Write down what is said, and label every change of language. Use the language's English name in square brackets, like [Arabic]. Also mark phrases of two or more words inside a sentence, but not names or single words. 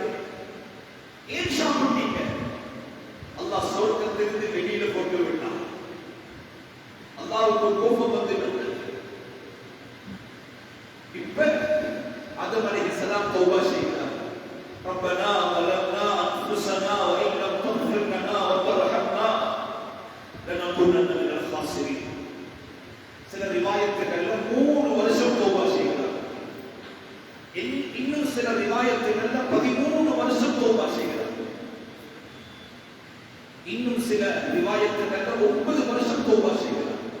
[Tamil] ஏன் சாப்பிட்டீங்க? அல்லாஹ் சொர்க்கத்திலிருந்து வெளியில போட்டு விட்டான். அல்லாஹ்வுக்கு கோபம் வந்து விட்டது. இப்ப ஆதம் அலைஹிஸ்ஸலாம் தௌபா செய்கிறார். [Arabic] ரப்பனா ظلمنا انفسنا وان لم تغفر لنا وترحمنا لنكونن من الخاسرين. [Tamil] சில ரிவாயத்துகள்ல 3 வருஷம் தௌபா செய்கிறார். இன்னும் சில ரிவாயத்துகள்ல 13 வருஷம் தௌபா செய்கிறார். இன்னும் சில ரிவாயத்துகள்ல 9 வருஷம் தௌபா செய்கிறார்.